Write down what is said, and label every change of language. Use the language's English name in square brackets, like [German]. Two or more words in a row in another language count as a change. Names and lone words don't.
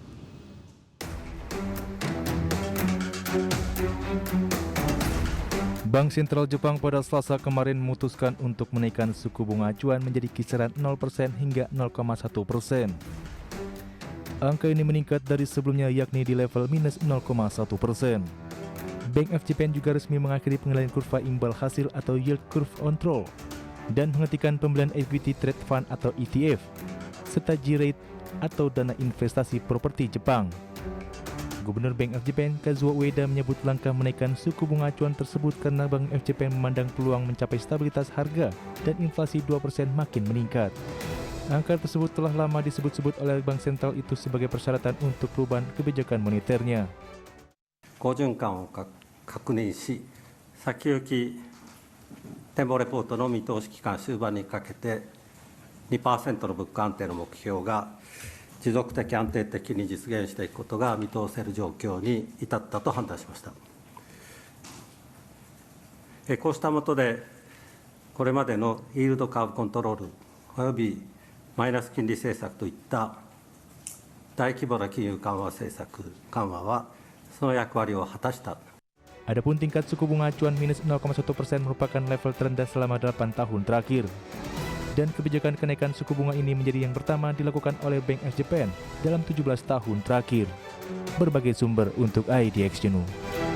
[Indonesian] Bank Sentral Jepang pada Selasa kemarin memutuskan untuk menaikkan suku bunga acuan menjadi kisaran 0% hingga 0,1%. Angka ini meningkat dari sebelumnya yakni di level minus 0,1%. Bank of Japan juga resmi mengakhiri pengendalian kurva imbal hasil atau [English] yield curve control [Indonesian] dan menghentikan pembelian [English] equity trade fund [Indonesian] atau ETF serta G-rate atau dana investasi properti Jepang. Gubernur Bank of Japan Kazuo Ueda menyebut langkah menaikkan suku bunga acuan tersebut karena Bank of Japan memandang peluang mencapai stabilitas harga dan inflasi 2% makin meningkat. Angka tersebut telah lama disebut-sebut oleh Bank Sentral itu sebagai persyaratan untuk perubahan kebijakan moneternya. [Japanese] 好循環を確認し、先行き展望レポートの見通し期間終盤にかけて 2% の物価安定の目標が持続的安定的に実現していくことが見通せる状況に至ったと判断しました。こうした下で、これまでのイールドカーブコントロールおよびマイナス金利政策といった大規模な金融緩和政策緩和はその役割を果たした。 [Indonesian] Adapun tingkat suku bunga acuan minus 0,1% merupakan level terendah selama 8 tahun terakhir. Dan kebijakan kenaikan suku bunga ini menjadi yang pertama dilakukan oleh Bank of Japan dalam 17 tahun terakhir. Berbagai sumber untuk IDX Jenuh.